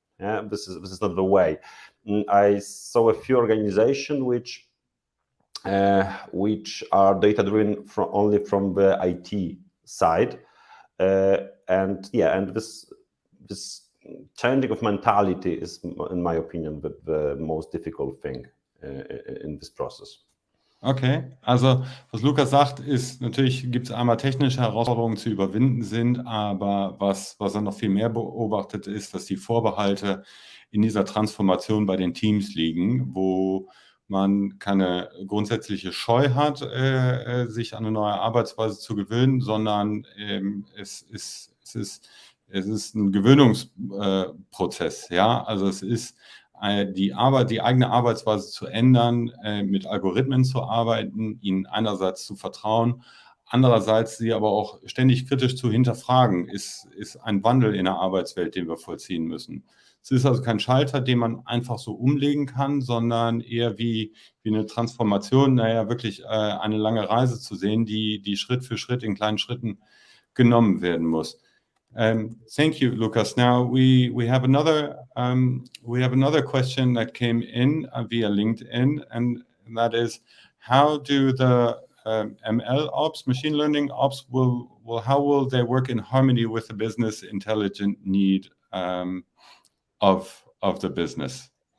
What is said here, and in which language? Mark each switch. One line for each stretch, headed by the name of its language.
English: Yeah, this is not the way. I saw a few organizations which are data driven only from the IT side, and this changing of mentality is, in my opinion, the most difficult thing in this process.
German: Okay, also was Lukas sagt, ist, natürlich gibt es einmal technische Herausforderungen zu überwinden sind, aber was er noch viel mehr beobachtet ist, dass die Vorbehalte in dieser Transformation bei den Teams liegen, wo man keine grundsätzliche Scheu hat, sich an eine neue Arbeitsweise zu gewöhnen, sondern es ist ein Gewöhnungsprozess, ja, also es ist die eigene Arbeitsweise zu ändern, mit Algorithmen zu arbeiten, ihnen einerseits zu vertrauen, andererseits sie aber auch ständig kritisch zu hinterfragen, ist ein Wandel in der Arbeitswelt, den wir vollziehen müssen. Es ist also kein Schalter, den man einfach so umlegen kann, sondern eher wie eine Transformation, wirklich eine lange Reise zu sehen, die Schritt für Schritt in kleinen Schritten genommen werden muss.
English: Thank you, Łukasz. Now we have another question that came in via LinkedIn, and that is, how do the ML ops, machine learning ops, how will they work in harmony with the business intelligent need of the business?